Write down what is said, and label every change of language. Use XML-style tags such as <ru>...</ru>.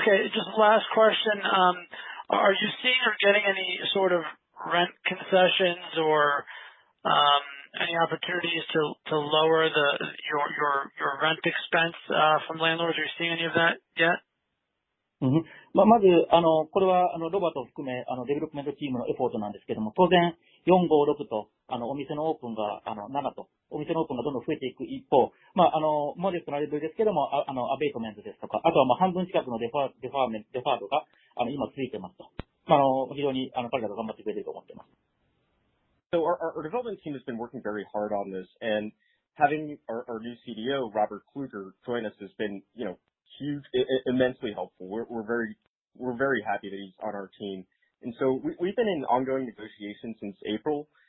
<en>Okay, just last question. Are you seeing or getting any sort of rent concessions or any opportunities to lower your rent expense from landlords? Are you seeing any of that yet?</en> <ja>まず、これは、ロバートを含め、デベロップメントチームのエフォートなんですけども、当然、4、5、6と、お店のオープンが、7と、お店のオープンがどんどん増えていく一方、モデストなレベルですけども、アベイトメントですとか、あとは、半分近くのデファードが、今ついてますと。非常に、彼らが頑張ってくれていると思っています。</ja> <en>So our development team has been working very hard on this, and having our new CDO, Robert Kluger, join us has been, huge, immensely helpful. We're very happy that he's on our team. And so we've been in ongoing negotiations since April.</en>